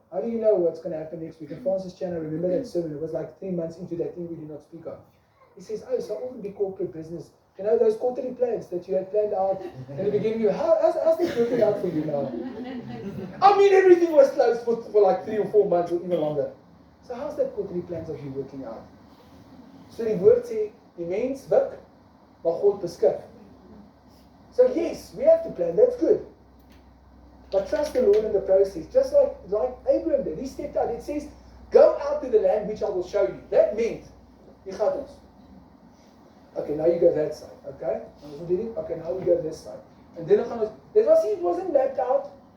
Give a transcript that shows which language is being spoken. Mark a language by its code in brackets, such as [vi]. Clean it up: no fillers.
[en] How do you know what's going to happen next week? And Francis Chan, I remember that sermon, it was like 3 months into that thing we do not speak of. He says, oh, so all the big corporate business, you know, those quarterly plans that you had planned out in the beginning, how's this working out for you now? I mean, everything was closed for like 3 or 4 months or even longer. So how's that quarterly plans of you working out? [af] So die woord sê, die mens wik, maar God beskik. [en] So yes, we have to plan, that's good. But trust the Lord in the process, just like Abraham did. He stepped out, it says, go out to the land which I will show you. That meant, [af] jy gaan ons. [en] Okay, now you go that side, okay? Okay, now we go this side. And then it wasn't mapped out.